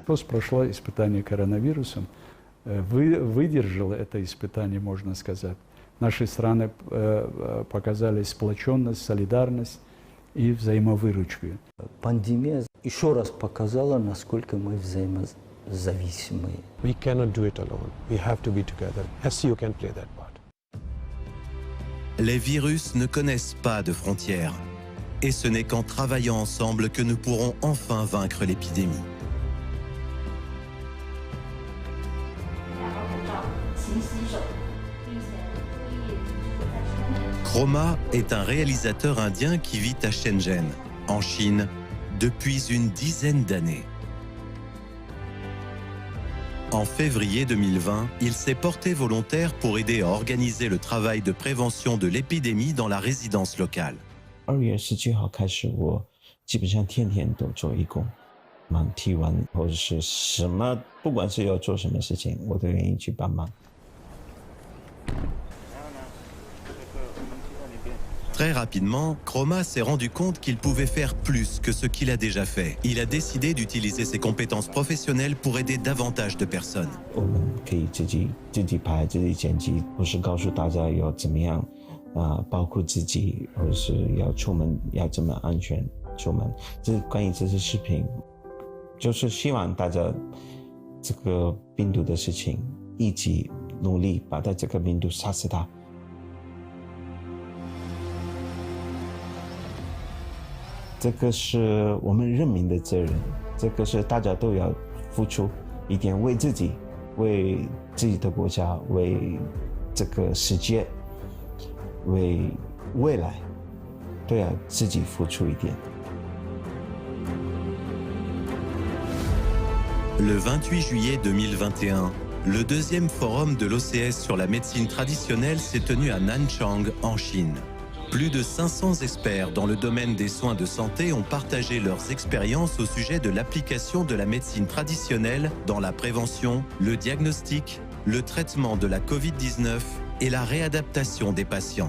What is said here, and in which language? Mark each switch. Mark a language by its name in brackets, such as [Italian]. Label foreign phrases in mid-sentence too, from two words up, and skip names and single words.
[Russian] Прошло испытание коронавирусом. Выдержало это испытание, можно сказать. Наши страны показали сплоченность, солидарность и взаимовыручку. Пандемия еще раз показала, насколько мы взаимозависимы. [English] We cannot do it alone. We have to be together. SCO can play that part. [French] Les virus ne connaissent pas de frontières. Et ce n'est qu'en travaillant ensemble que nous pourrons enfin vaincre l'épidémie. Chroma est un réalisateur indien qui vit à Shenzhen, en Chine, depuis une dizaine d'années. En février 2020, il s'est porté volontaire pour aider à organiser le travail de prévention de l'épidémie dans la résidence locale. [Chinese] 2 月17号开始，我基本上天天都做义工，忙提完或者是什么，不管是要做什么事情，我都愿意去帮忙。 [French] Très rapidement, Chroma s'est rendu compte qu'il pouvait faire plus que ce qu'il a déjà fait. Il a décidé d'utiliser ses compétences professionnelles pour aider davantage de personnes. [Chinese] 我们可以自己拍、自己剪辑，或是告诉大家要怎么样保护自己，或者是要出门要怎么安全出门。关于这些视频，就是希望大家这个病毒的事情一起努力，把这个病毒杀死它。这个是我们人民的责任。这个是大家都要付出一点，为自己的国家，为这个世界，为未来，都要自己付出一点。 [French] Le 28 juillet 2021, le deuxième forum de l'OCS sur la médecine traditionnelle s'est tenu à Nanchang, en Chine. Plus de 500 experts dans le domaine des soins de santé ont partagé leurs expériences au sujet de l'application de la médecine traditionnelle dans la prévention, le diagnostic, le traitement de la Covid-19 et la réadaptation des patients.